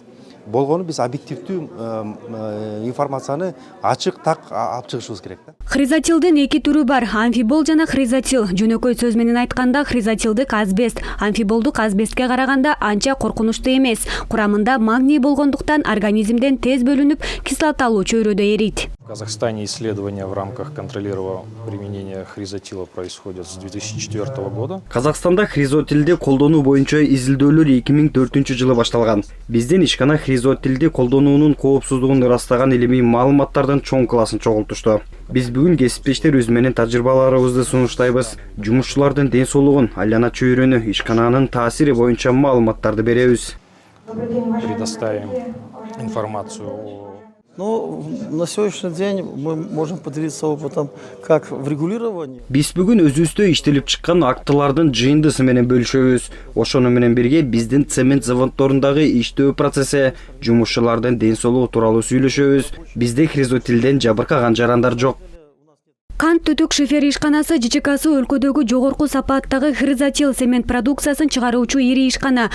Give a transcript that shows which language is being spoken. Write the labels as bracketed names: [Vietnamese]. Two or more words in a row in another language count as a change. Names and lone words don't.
[Kyrgyz] Болгону биз объективдүү информацияны ачык так алып чыгышыбыз керек да. Хризотилдин 2 түрү бар: амфибол жана хризотил. Жөнөкөй сөз менен айтканда, хризотилдик асбест амфиболдук асбестке караганда анча коркунучтуу эмес. Курамында магний болгондуктан организмден тез бөлүнүп, кислоталуу чөйрөдө эрийт. [Russian] В Казахстане исследования в рамках контролируемого применения хризотила происходят с 2004 года. [Kyrgyz] Казакстанда хризотилди колдонуу боюнча изилдөөлөр 2004-жылы башталган. Бизден ишкана хризотилди колдонуунун коопсуздугун ырастаган илимий маалыматтардын чоң классын чогултушту. Биз бүгүн кесиптештерибиз менен тажрыйбаларыбызды сунуштайбыз. Жумушчулардын ден соолугун, айлана чөйрөнү, ишкананын таасири боюнча маалыматтарды беребиз. [Russian] Предоставим информацию о... На сегодняшний день мы можем поделиться опытом как в регулировании. [Kyrgyz] Биз бүгүн өзүбүздө иштелип чыккан актылардын жыйындысы менен бөлүшөбүз. Ошону менен бирге биздин цемент заводдорундагы иштөө процесси, жумушчулардын ден соолугу тууралуу сүйлөшөбүз. Бизде хризотилден жабыркаган жарандар жок. Кант түтүк шифер ишканасы ЖЧКсы өлкөдөгү жогорку сапаттагы хризотил цемент продукциясын чыгаруучу ири ишкана.